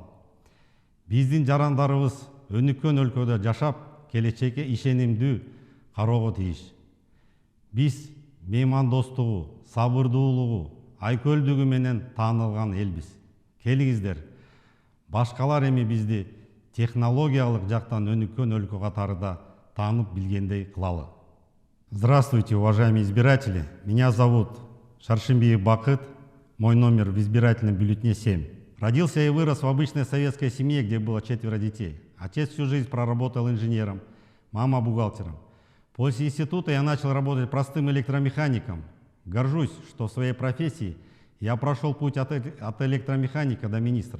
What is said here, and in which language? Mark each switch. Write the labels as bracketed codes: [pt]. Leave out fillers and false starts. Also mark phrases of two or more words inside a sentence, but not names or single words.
[ky] Биздин жарандарыбыз өнүккөн өлкөдө жашап, келечекке ишенимдүү кароого тийиш. Биз меймандостугу, сабырдуулугу, айкөлдүгү менен таанылган элбиз. Келиңиздер, башкалар эми бизди технологиялык жактан өнүккөн өлкө катарында таанып билгендей кылалы. [ru] Здравствуйте, уважаемые избиратели. Меня зовут Шаршымбиев Бакыт. Мой номер в избирательном бюллетене 7. Родился и вырос в обычной советской семье, где было 4 детей. Отец всю жизнь проработал инженером, мама бухгалтером. После института я начал работать простым электромехаником. Горжусь, что в своей профессии я прошел путь от электромеханика до министра.